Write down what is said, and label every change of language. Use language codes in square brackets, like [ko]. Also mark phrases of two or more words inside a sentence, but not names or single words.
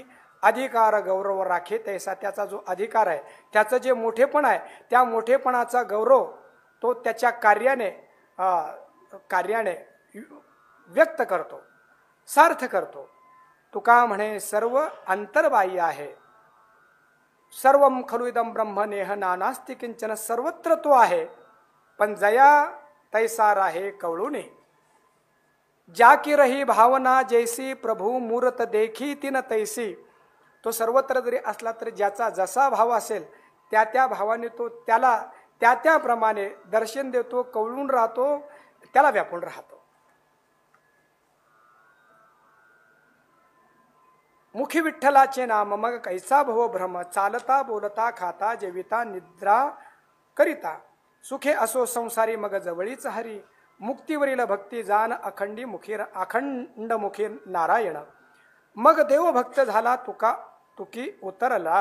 [mr] अधिकार गौरव राखे तैसा, त्याचा जो अधिकार आहे त्याचं जे मोठेपण आहे त्या मोठेपणाचा गौरव तो त्याच्या कार्याने व्यक्त करतो, सार्थ करतो। तुका म्हणे सर्व अंतर्बाह्य आहे। [sa] सर्वम खलु इदं ब्रह्म नेह नानास्ति किंचन, [mr] सर्वत्र तो आहे पण जया तैसा राहे कवळूने। [awa] जा की रही भावना जैसी प्रभू मूर्त देखी तिन तैसी, [mr] तो सर्वत्र जरी असला तरी ज्याचा जसा भाव असेल त्या त्या भावाने तो त्याला त्या त्याप्रमाणे दर्शन देतो, कवळून राहतो, त्याला व्यापून राहतो। मुखी विठ्ठलाचे नाम मग कैसा भव भ्रम, चालता बोलता खाता जेविता निद्रा करिता, सुखे असो संसारी मग जवळीच हरी, मुक्तीवरील भक्ती जाण अखंड मुखी नारायण, मग देव भक्त झाला तुकी उतरला।